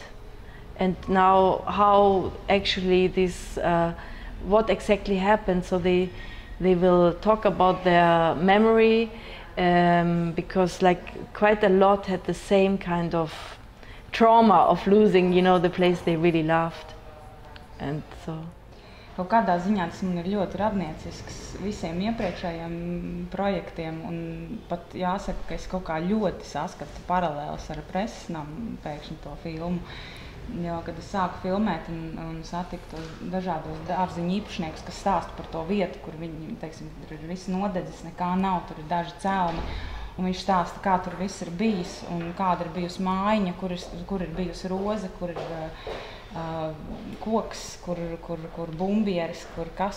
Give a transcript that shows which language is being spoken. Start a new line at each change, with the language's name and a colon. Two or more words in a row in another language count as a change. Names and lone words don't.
English: And now how actually this, what exactly happened. So they will talk about their memory, because like quite a lot had the same kind of trauma of losing, you know, the place they really loved. And so.
Latvian: Kaut kādā ziņā tas man ir ļoti radniecisks visiem iepriekšējiem projektiem, un pat jāsaka, ka es kaut kā ļoti saskatu paralēlas ar preses namu pēkšņi to filmu. Jo, kad es sāku filmēt un satiku tos dažādos dārziņu īpašniekus, kas stāsta par to vietu, kur viņi, teiksim, tur ir viss nodedzis, nekā nav, tur ir daži celmi, un viņš stāsta, kā tur viss ir bijis, un kāda ir bijusi mājiņa, kur ir bijusi roze, kur ir koks, kur bumbieris, kur kas.